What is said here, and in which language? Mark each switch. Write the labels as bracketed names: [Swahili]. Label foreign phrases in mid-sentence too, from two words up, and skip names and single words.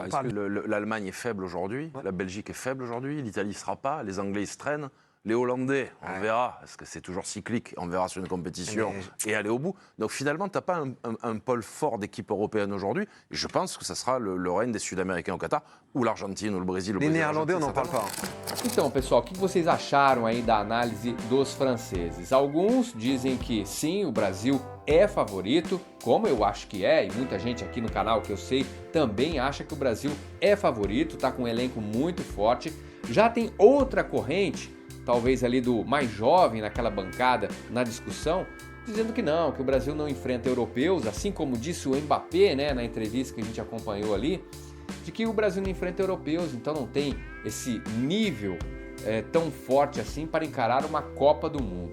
[French] L'Allemagne est faible aujourd'hui, la Belgique est faible aujourd'hui, l'Italie ne sera pas, les Anglais ils se traînent, les Hollandais, on verra, parce que c'est toujours cyclique, on verra sur une compétition et aller au bout. Donc finalement, tu n'as pas un pôle fort d'équipe européenne aujourd'hui, et je pense que ça sera le règne des Sud-Américains au Qatar, ou l'Argentine, ou le Brésil. Les Néerlandais, on n'en parle pas. [Portuguese] Então, pessoal, o que vocês acharam aí da análise dos franceses? Alguns dizem que sim, o Brasil é favorito, como eu acho que é, e muita gente aqui no canal que eu sei também acha que o Brasil é favorito, tá com um elenco muito forte. Já tem outra corrente, talvez ali do mais jovem naquela bancada, na discussão, dizendo que não, que o Brasil não enfrenta europeus, assim como disse o Mbappé, né, na entrevista que a gente acompanhou ali, de que o Brasil não enfrenta europeus, então não tem esse nível tão forte assim para encarar uma Copa do Mundo.